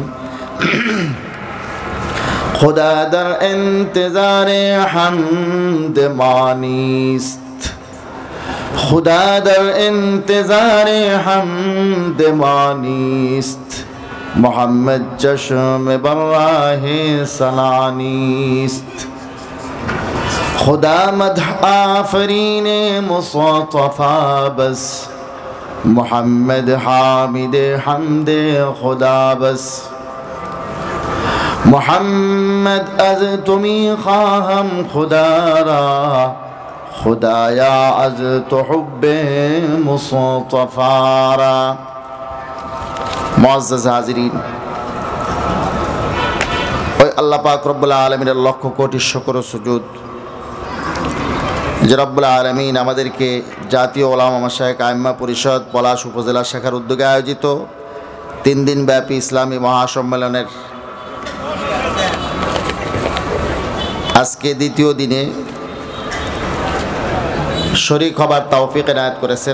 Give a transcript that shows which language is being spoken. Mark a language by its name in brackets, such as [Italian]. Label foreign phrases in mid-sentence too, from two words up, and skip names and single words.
[Persian] خدا در انتظار حمد مانیست خدا در انتظار حمد مانیست محمد چشم بر راه سنانیست خدا مدح آفرین مصطفى بس محمد حامد حمد خدا بس محمد از تو می خواهم خدا را خدایا از تو حب مصطفى را [Arabic] معزز حاضرين [Bangla] ওই আল্লাহ পাক [Arabic] رب العالمين [Bangla] লক্ষ কোটি শুকর ও সুজুদ যে [Arabic] رب العالمين [Bangla] আমাদেরকে জাতীয় উলামা মাশায়েখ আইম্মা পরিষদ পলাশ উপজেলা শাখার উদ্যোগে আয়োজিত 3 দিন ব্যাপী ইসলামী মহাসম্মেলনের আজকে দ্বিতীয় দিনে শরীক হবার তৌফিক এনায়েত করেছেন।